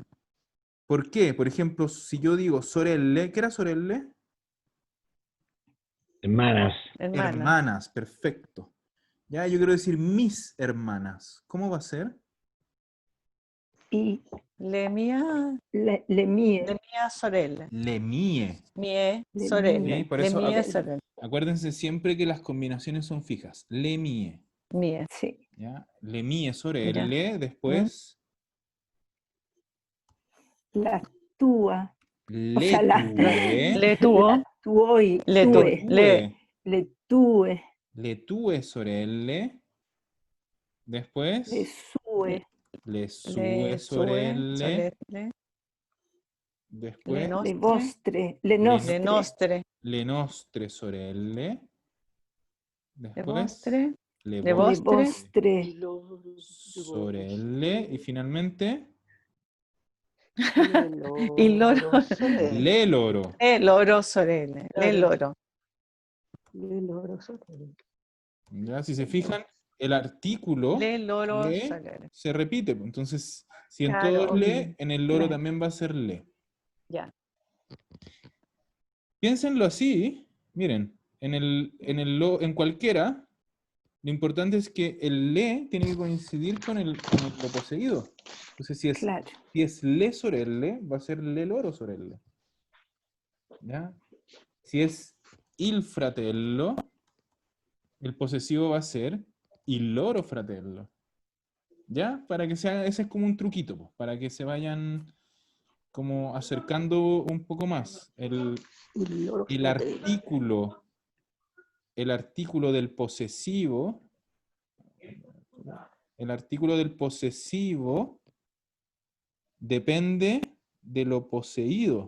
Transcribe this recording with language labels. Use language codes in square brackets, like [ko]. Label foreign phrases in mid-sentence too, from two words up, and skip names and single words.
[es] ¿Por qué? Por ejemplo, si yo digo sorelle, ¿qué era sorelle? Hermanas. hermana. Hermanas, perfecto. Ya, yo quiero decir mis hermanas. ¿Cómo va a ser? Y [it] Le mía mie. sorelle. Le mie. Mie Le sorelle. [es] Por [it] Le [es] eso, [it] mie sorelle. [es] acuérdense siempre que las combinaciones son fijas. [it] Le mie. Mie. [es] Sí. [it] ¿Ya? Le mie [es] Ya. [it] sorelle, [es] después [it] La tua. O le [es] sea, [it] tue. Le tuo. la tuoi. Le tu. Tue. Le. Le tue. Le tue sorelle. Después Le sue. le sue Le sue. sorelle. Sorelle. Le [es] Después [it] Le nostre. vostre. Le le, Le nostre. nostre. le nostre sorelle. Le [es] Después [it] vostre. le Le Le vostre vostre. [es] sorelle. Y finalmente [it] Il loro. le loro. Le loro sorelle. Le loro. [es] ¿Ya? Si se fijan, el artículo [it] Le loro le sorelle. [es] se repite. Entonces, si en Claro. todo es le, en el loro Claro. también va a ser le. Ya. Piénsenlo así, miren, en cualquiera, lo importante es que el le tiene que coincidir con lo poseído. Entonces, Claro. si es [it] le sorelle, [es] va a ser [it] le loro sorelle. [es] ¿Ya? Si es [it] il fratello, [es] el posesivo va a ser [it] il loro fratello. [es] ¿Ya? Para que sea, ese es como un truquito, pues, para que se vayan como acercando un poco más. El artículo del posesivo, depende de lo poseído.